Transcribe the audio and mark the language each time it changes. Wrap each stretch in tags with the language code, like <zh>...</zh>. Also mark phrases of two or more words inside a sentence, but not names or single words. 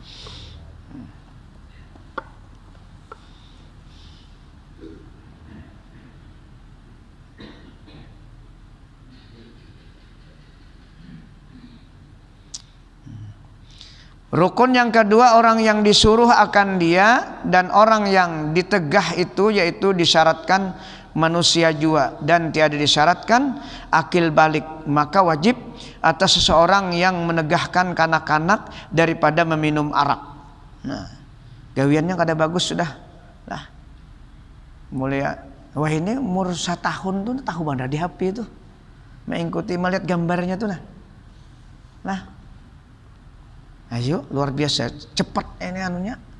<ms>Rukun yang kedua orang yang disuruh akan dia dan orang yang ditegah itu yaitu disyaratkan manusia jua dan tiada disyaratkan akil balik maka wajib atas seseorang yang menegahkan kanak-kanak daripada meminum arak.</ms> <bjn>Nah, gawiannya kada bagus sudah lah. Mulai wah ini umur 1 tahun tuh tahu mana di HP itu mengikuti melihat gambarnya tuh nah. Ayo luar biasa cepat ini anunya.</bjn>